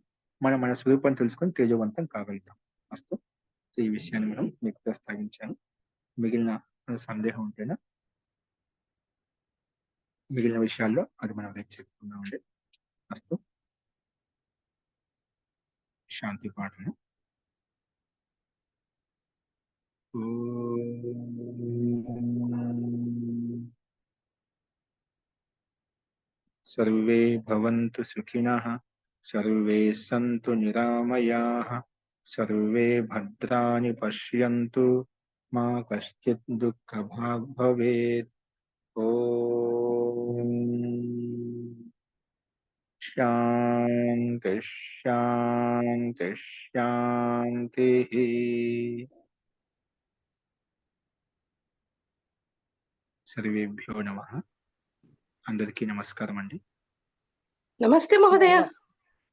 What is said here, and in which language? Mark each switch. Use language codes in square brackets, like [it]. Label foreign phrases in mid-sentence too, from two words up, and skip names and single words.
[te] మనం మన స్వరూపాన్ని తెలుసుకొని తేజవంతం కాగలుగుతాం. అస్తు. ఈ విషయాన్ని మనం మీకు ప్రస్తావించాను. మిగిలిన సందేహం ఉంటేనా మిగిలిన విషయాల్లో అది మనం రేపు చెప్పుకుందామండి. అస్తు. శాంతి పాఠము. [sa] सर्वे भवन्तु सुखिनः, सर्वे सन्तु निरामयाः, सर्वे भद्राणि पश्यन्तु, मा कश्चित् दुःखभाग् भवेत्। ॐ शान्ति। [te] శాంతి శాంతి. [sa] सर्वेभ्यो नमः. [te] అందరికీ నమస్కారం అండి. [sa] नमस्ते महोदय.